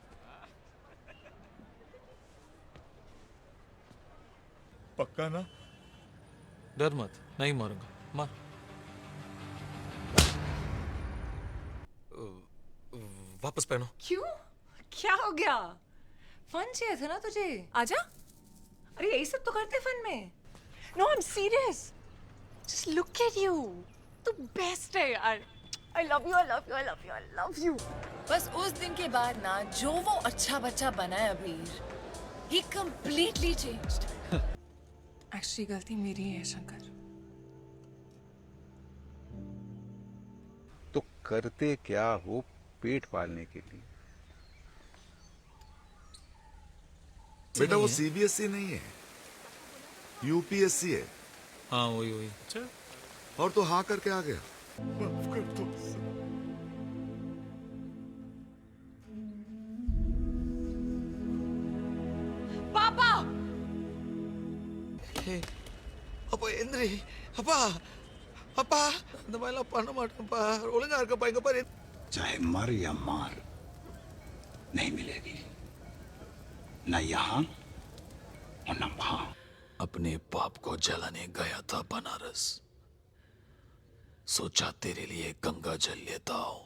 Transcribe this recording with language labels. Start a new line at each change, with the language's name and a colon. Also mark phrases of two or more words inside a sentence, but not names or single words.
Hindi: पक्का ना? डर मत, नहीं मरूंगा। मार। वापस पहनो। क्यों? क्या हो गया? फन चाहिए था ना तुझे? आजा। अरे यही सब तो करते फन में।
English: no I am serious. just look at you.
Hindi: तू बेस्ट है यार।
English: I love you, I love you, I love you, I love you.
Hindi: बस उस दिन के बाद ना जो वो अच्छा बच्चा बना है अबीर,
English: he completely changed.
Hindi: एक्चुअली गलती मेरी है शंकर। तो करते क्या हो पेट पालने के लिए? बेटा वो सीबीएसई नहीं है, यूपीएससी है। हाँ वही वही। अच्छा, और तो हाँ करके आ गया। माफ कर दो सर। पापा!
Tamil: அப்பா எந்திரி அப்பா அப்பா இந்த மாதிரிலாம் பண்ண மாட்டேன்ப்பா ஒழுங்கா இருக்கப்பா இங்க பாரு
Hindi: चाहे मर या मार नहीं मिलेगी, न यहाँ और न वहां। अपने बाप को जलाने गया था बनारस, सोचा तेरे लिए गंगा जल लेता हूं।